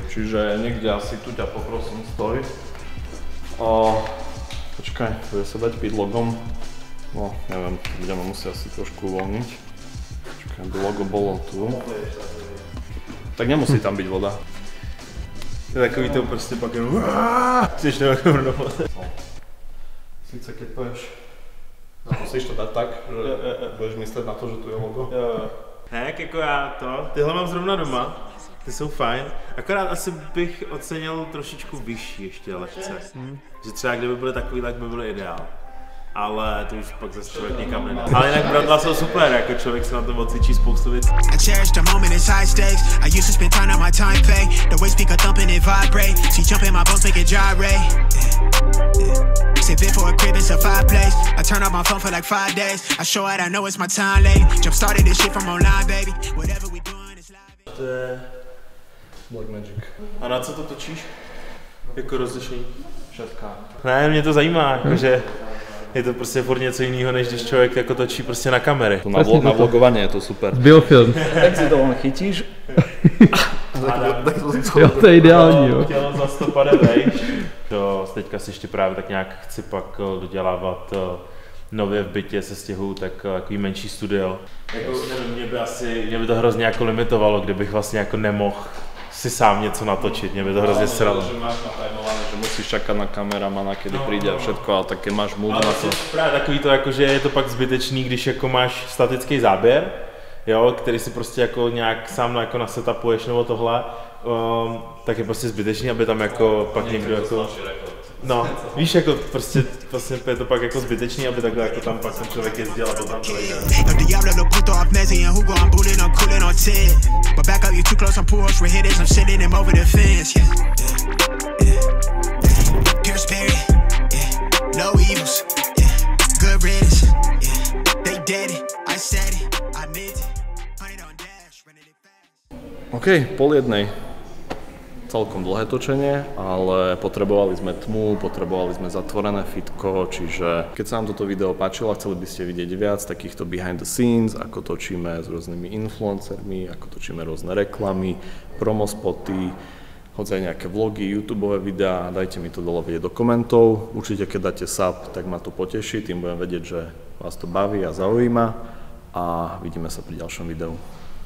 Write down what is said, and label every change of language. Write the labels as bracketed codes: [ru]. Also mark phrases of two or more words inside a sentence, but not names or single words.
[sk] Čiže niekde asi tu ťa poprosím, stoj. Počkaj, bude sa dať piť logom. No, neviem, budeme musieť asi trošku uvoľniť. Počkaj, aby logo bolo tu. Tak nemusí tam byť voda. [cs] To je takový to prostě pak jenom chceš to jako rovnout. [sk] Sice keď povieš, musíš to dať tak, že budeš myslet na to, že tu je logo. [cs] Tak jako já to, tyhle mám zrovna doma, ty jsou fajn, akorát asi bych ocenil trošičku vyšší ještě lehce. Že třeba kdyby byly takový, tak by byly ideál. Ale to už pak zase člověk nikam nedá. Ale jinak bradla jsou super, jako člověk se na tom odcvičí spoustu věcí. [en] I cherish the moment, it's high stakes. I used to spend time on my time pay. The waist speaker thumping it vibrate. She jumping my bones, make it gyrate. Sipping for a crib, it's a fireplace. I turn off my phone for like 5 days. I show it, I know it's my time late. Jump started this shit from online, baby. Whatever we doing is live. [cs] To je Black Magic. A na co to točíš? Jako rozlišení? [sk] Všetká. [cs] Ne, mě to zajímá, jakože je to prostě furt něco jiného, než když člověk jako točí prostě na kamery. [sk] Na vlogovanie je to super. Biofilm. Tak si to len chytíš. [cs] Jo, to je ideální, jo. Chtěl za 150 vejš. Teďka si ještě právě tak nějak chci pak dodělávat nově v bytě se stěhuju, tak takový menší studio. Jako, nevím, mě by to hrozně jako limitovalo, kdybych vlastně jako nemohl si sám něco natočit, mě by to hrozně sralo. [sk] Že máš natajmované, že musíš čakať na kameramana, kedy príde a všetko, ale tak keď máš mood na to. [cs] Právě takový to, jako, že je to pak zbytečný, když jako máš statický záběr, jo, který si prostě jako nějak sám jako nasetupuješ nebo tohle, tak je prostě zbytečný, aby tam jako pak někdo jako... No, víš, jako prostě je to pak jako zbytečný, aby takhle jako tam pak ten člověk jezdil a to tam to jde. [en] El Diablo lo puto off Messi and Hugo, I'm booting, I'm cooling on 10. But back up, you too close, I'm poor horse with hitters, I'm sending them over the fence, yeah. Pure spirit, yeah. No evils, yeah. Good riddance, yeah. They did it, I said it, I meant it. 100 on dash, running it fast. OK, 12:30. [sk] Celkom dlhé točenie, ale potrebovali sme tmu, potrebovali sme zatvorené fitko, čiže keď sa vám toto video páčilo a chceli by ste vidieť viac takýchto [en] behind the scenes, [sk] ako točíme s rôznymi influencermi, ako točíme rôzne reklamy, promospoty, hoď aj nejaké vlogy, YouTubeové videá, dajte mi to dole vedieť do komentov. Určite keď dáte sub, tak ma to poteší, tým budem vedieť, že vás to baví a zaujíma a vidíme sa pri ďalšom videu.